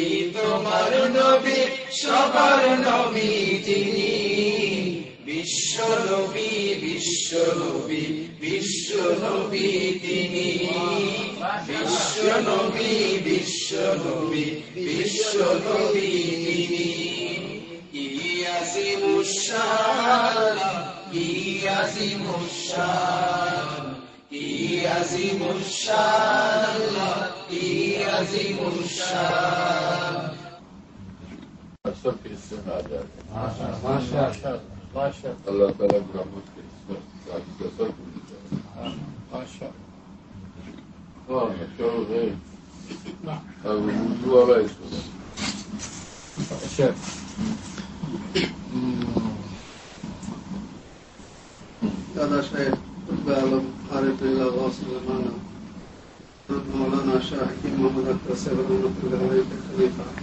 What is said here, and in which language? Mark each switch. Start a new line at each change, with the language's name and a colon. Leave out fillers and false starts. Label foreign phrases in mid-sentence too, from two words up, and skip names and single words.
Bangla: তোমার নবী সবার নবী যিনি, বিশ্ব নবী বিশ্ব নবী বিশ্ব নবী তিনি, বিশ্ব নবী বিশ্ব নবী বিশ্ব নবী তিনি, কি আজিমুশান, কি আজিমুশান, কি আজিমুশান, কি আজিমুশান।
Urdu: سب کے حصے میں آ جائے ماشاء اللہ تعالیٰ کی رحمت کے سب ماشاء چلو بھائی اب اردو والا اس کو دادا شاید قطب عالم عارف اللہ غوث زمانہ مولانا شاہ حکیم محمد اختر صاحب رحمۃ اللہ علیہ کے خلیفہ